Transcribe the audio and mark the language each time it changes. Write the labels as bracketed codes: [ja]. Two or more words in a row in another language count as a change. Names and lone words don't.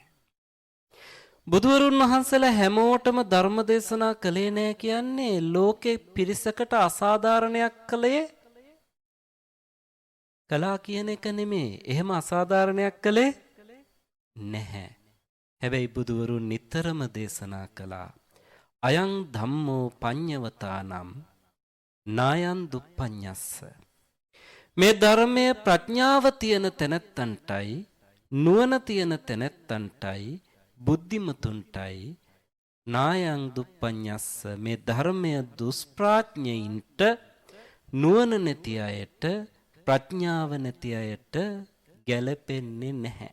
[si] බුදුවරුන් වහන්සේලා හැමෝටම ධර්ම දේශනා කළේ නැහැ කියන්නේ ලෝකේ පිරිසකට අසාධාරණයක් කළා කියන එක නෙමෙයි. එහෙම අසාධාරණයක් කළේ නැහැ. හැබැයි බුදුවරුන් නිතරම දේශනා කළා [pi] අයං ධම්මෝ පඤ්ඤවතානම් නායන් දුප්පඤ්ඤස්ස. [si] මේ ධර්මයේ ප්‍රඥාව තියෙන තැනැත්තන්ටයි නුවණ තියෙන තැනැත්තන්ටයි බුද්ධිමතුන්ටයි [pi] නායං දුප්පඤ්ඤස්ස [si] මේ ධර්මය දුෂ්ප්‍රඥයින්ට නුවණ නැති අයට ප්‍රඥාව නැති අයට ගැලපෙන්නේ නැහැ.